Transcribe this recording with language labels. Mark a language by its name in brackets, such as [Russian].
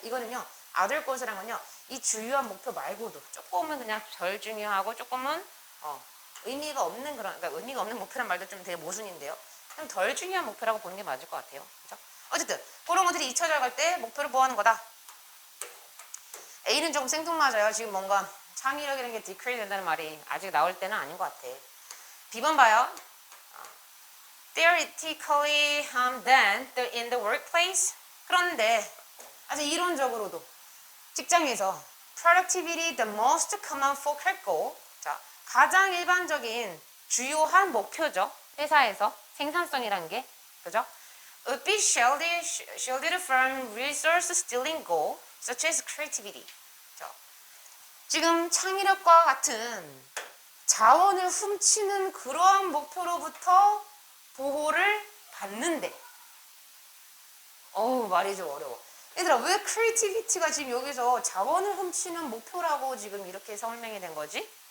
[Korean] 이거는요, other goals란 건요, 이 주요한 목표 말고도 조금은 그냥 덜 중요하고 조금은 의미가 없는 그러니까 의미가 없는 목표란 말도 좀 되게 모순인데요. 좀 덜 중요한 목표라고 보는 게 맞을 것 같아요. 그죠? 어쨌든 그런 것들이 잊혀져 갈 때 목표를 뭐 하는 거다? A는 조금 생뚱맞아요. 지금 뭔가 창의력이라는 게 decrease 된다는 말이 아직 나올 때는 아닌 것 같아. B번 봐요. [English] Theoretically, then in the workplace. [Korean] 그런데 아주 이론적으로도 직장에서 [English] productivity, the most common focal goal. [Korean] 자, 가장 일반적인 주요한 목표죠. 회사에서 생산성이라는 게, 그죠? [English] Would be shielded from resource stealing goal, such as creativity. [Korean] 자, 지금 창의력과 같은 자원을 훔치는 그러한 목표로부터 보호를 받는데, 말이 좀 어려워. 얘들아, 왜 크리에이티비티가 지금 여기서 자원을 훔치는 목표라고 지금 이렇게 설명이 된 거지?